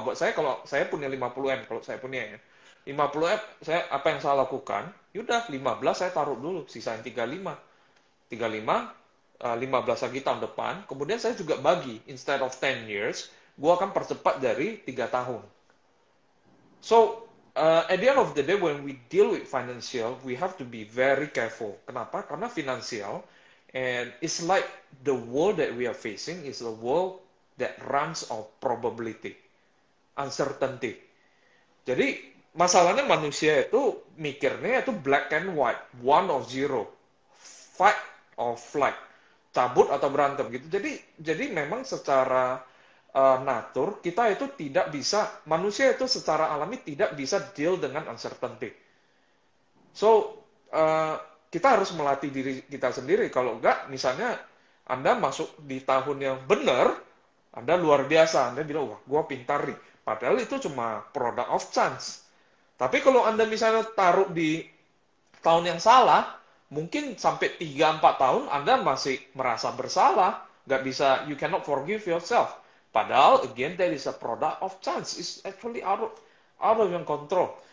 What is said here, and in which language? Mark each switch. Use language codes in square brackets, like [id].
[id] Buat saya kalau saya punya 50M, kalau saya punya ya. 50M, apa yang saya lakukan? Yaudah 15 saya taruh dulu, sisain 35. 35, 15 lagi tahun depan. Kemudian saya juga bagi, [en] instead of 10 years, [id] gue akan percepat dari 3 tahun. [en] So, at the end of the day, when we deal with financial, we have to be very careful. [id] Kenapa? Karena [en] financial, and it's like the world that we are facing is a world that runs of probability, uncertainty. [id] Jadi, masalahnya manusia itu mikirnya itu [en] black and white, one or zero, fight or flight, [id] cabut atau berantem gitu. Jadi memang secara natur kita itu tidak bisa, manusia itu secara alami tidak bisa deal dengan uncertainty. So kita harus melatih diri kita sendiri. Kalau enggak, misalnya Anda masuk di tahun yang benar, Anda luar biasa, Anda bilang, wah, gue pintar nih. Padahal itu cuma [en] product of chance. [id] Tapi kalau Anda misalnya taruh di tahun yang salah, mungkin sampai 3-4 tahun Anda masih merasa bersalah, nggak bisa, [en] you cannot forgive yourself. [id] Padahal, [en] again, that is a product of chance. It's actually out of your control.